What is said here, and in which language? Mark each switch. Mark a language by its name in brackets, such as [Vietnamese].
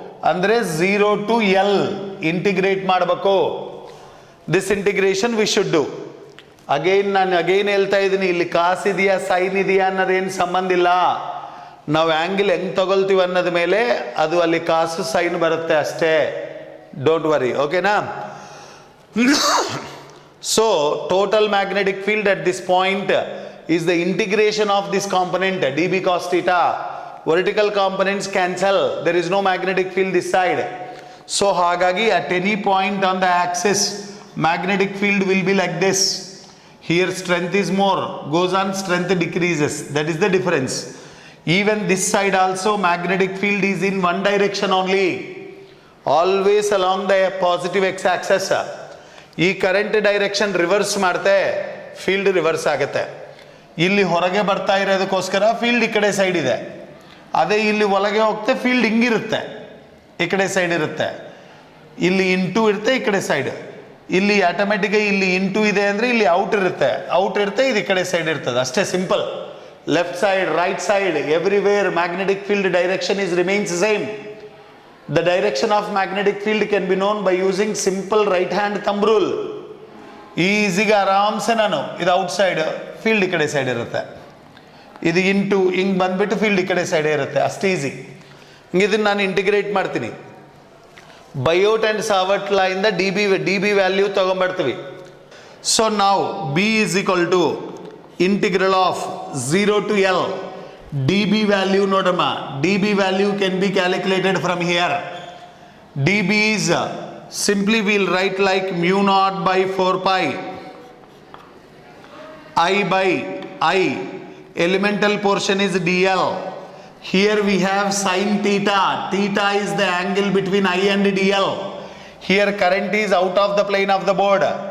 [Kannada] ಅಂದರೆ 0 to L integrate ಮಾಡಬೇಕು. [English] This integration we should do. [Kannada] ನಾನು ಅಗೈನ್ ಹೇಳ್ತಾ ಇದ್ದೀನಿ, ಇಲ್ಲಿ ಕಾಸ್ ಇದೆಯಾ ಸೈನ್ ಇದೆಯಾ ಅನ್ನೋದೇನು ಸಂಬಂಧ ಇಲ್ಲ. ನಾವು ಆ್ಯಂಗಲ್ ಹೆಂಗೆ ತಗೊಳ್ತೀವಿ ಅನ್ನೋದ ಮೇಲೆ ಅದು ಅಲ್ಲಿ ಕಾಸು ಸೈನ್ ಬರುತ್ತೆ ಅಷ್ಟೇ. [English] don't worry, [Kannada] ಓಕೆನಾ? [English] So total magnetic field at this point is the integration of this component dB cos theta. Vertical components cancel, there is no magnetic field this side. So [Kannada] hagagi [English] at any point on the axis magnetic field will be like this. Here strength is more, goes on, strength decreases. That is the difference. Even this side also magnetic field is in one direction only, always along the positive x-axis. [Kannada] ಈ current direction reverse ಮಾಡ್ತೆ, field reverse ಆಗುತ್ತೆ. ಇಲ್ಲಿ ಹೊರಗೆ ಬರ್ತಾ ಇರೋದಕ್ಕೋಸ್ಕರ field ಈ ಕಡೆ side ಇದೆ. ಅದೇ ಇಲ್ಲಿ ಒಳಗೆ ಹೋಗ್ತೆ ಫೀಲ್ಡ್ ಹಿಂಗಿರುತ್ತೆ, ಈ ಕಡೆ ಸೈಡ್ ಇರುತ್ತೆ. ಇಲ್ಲಿ ಇಂಟು ಇರುತ್ತೆ, ಈ ಕಡೆ ಸೈಡ್. ಇಲ್ಲಿ ಆಟೋಮೆಟಿಕ್ಕಾಗಿ ಇಲ್ಲಿ ಇಂಟು ಇದೆ ಅಂದರೆ ಇಲ್ಲಿ ಔಟ್ ಇರುತ್ತೆ, ಇದು ಈ ಕಡೆ ಸೈಡ್ ಇರ್ತದೆ. ಅಷ್ಟೇ, simple. [English] Left side, right side, everywhere magnetic field direction is remains same. The direction of magnetic field can be known by using simple right hand thumb rule. [Kannada] ಈಸಿಗೆ ಆರಾಮ್ಸೆ ನಾನು ಇದು ಔಟ್ ಸೈಡ್, ಫೀಲ್ಡ್ ಈ ಕಡೆ side ಇರುತ್ತೆ. ಇದು into ಹಿಂಗೆ ಬಂದ್ಬಿಟ್ಟು field ಈ ಕಡೆ ಸೈಡೇ ಇರುತ್ತೆ. ಅಷ್ಟು ಈಸಿ. ಇದನ್ನು ನಾನು ಇಂಟಿಗ್ರೇಟ್ ಮಾಡ್ತೀನಿ. ಬಯೋಟ್ ಆ್ಯಂಡ್ ಸಾವರ್ಟ್ ಲಾ ಇಂದ ಡಿ ಬಿ ವ್ಯಾಲ್ಯೂ ತೊಗೊಂಬರ್ತೀವಿ. [English] so [Kannada] ನಾವು [English] B is equal to integral of 0 to L. D B value [Kannada] ನೋಡಮ್ಮ, [English] D B value can be calculated from here. D B is simply we'll write like mu naught by 4 pi I by I. Elemental portion is dl. Here we have sin theta. Theta is the angle between I and dl. Here current is out of the plane of the board.